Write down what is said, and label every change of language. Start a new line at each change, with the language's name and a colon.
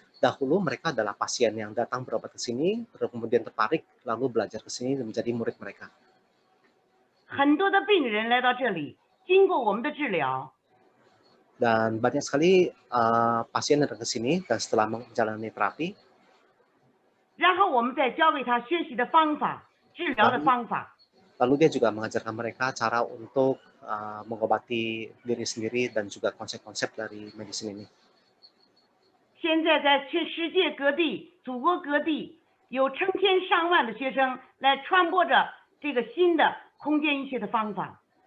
Indonesian: Dahulu mereka adalah pasien yang datang berobat ke sini, kemudian tertarik, lalu belajar ke sini dan menjadi murid mereka.
Chinese: 很多的病人来到这里，经过我们的治疗，
Indonesian: Dan banyak sekali pasien datang ke sini dan setelah menjalani terapi,
Chinese: 然后我们再教给他学习的方法、治疗的方法。
Indonesian: lalu dia juga mengajarkan mereka cara untuk mengobati diri sendiri dan juga konsep-konsep dari medicine ini.
Chinese: 现在在全世界各地、祖国各地，有成千上万的学生来传播着这个新的空间医学的方法。